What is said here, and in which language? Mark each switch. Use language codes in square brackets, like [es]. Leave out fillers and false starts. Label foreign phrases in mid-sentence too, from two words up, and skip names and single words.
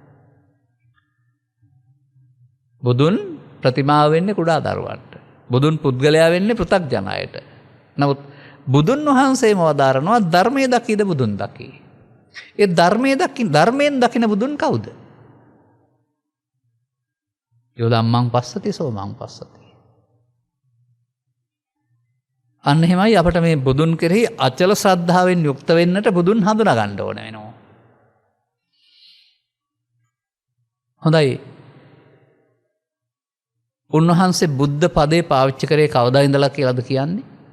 [si] බුදුන් ප්‍රතිමාව වෙන්නේ කුඩා දරුවන්ට. බුදුන් පුද්ගලයා වෙන්නේ පෘථග්ජනයට. නමුත් බුදුන් වහන්සේම වදාරනවා ධර්මයේ දකිද බුදුන් දකි. ඒ ධර්මයෙන් දකින බුදුන් කවුද? [pi] යෝධම්මං පස්සති සෝමං පස්සති. [si] අන්න එහෙමයි අපට මේ බුදුන් කෙරෙහි අචල ශ්‍රද්ධාවෙන් යුක්ත වෙන්නට බුදුන් හඳුනා ගන්න ඕන වෙනවා. හොඳයි. උන්වහන්සේ බුද්ධ පදේ පාවිච්චි කරේ කවදා ඉඳලා කියලාද කියන්නේ?